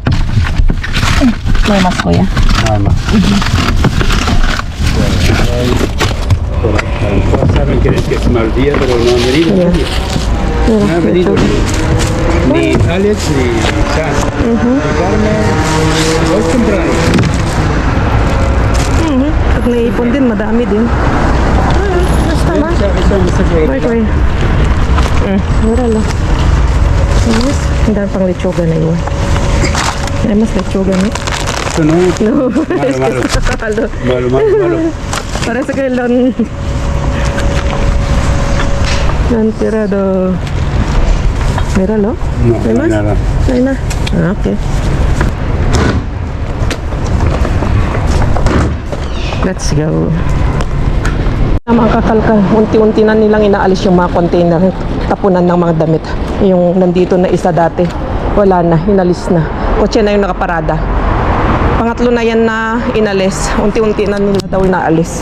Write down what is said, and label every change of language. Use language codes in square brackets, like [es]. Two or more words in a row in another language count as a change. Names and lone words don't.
[es] No hay más, Kuya. Nada más. Saben que es mal día, pero no han venido. Ya. Mira, Me ha venido lechuga. ni Alex ni San, ni Carmen. Voy a comprar. [tl] Pag naipon din, madami din. Basta ba? [en] Wait, wait. [tl] Mura lang. Mas, hindi pang lechuga na yun. Ay, mas lechuga na. [es] Esto no. Malo, malo. Malo, malo, malo. [tl] Para sa kailan. Nantirado. [es] Mira, lo? No, May no hay mas? nada. [tl] Ay na. [en] Ah, okay. Let's go. [tl] Mga kakalkal, unti-unti na nilang inaalis yung mga container, tapunan ng mga damit. Yung nandito na isa dati, wala na, inalis na. Kotse na yung nakaparada. Pangatlo na yan na inalis, unti-unti na nila daw inaalis.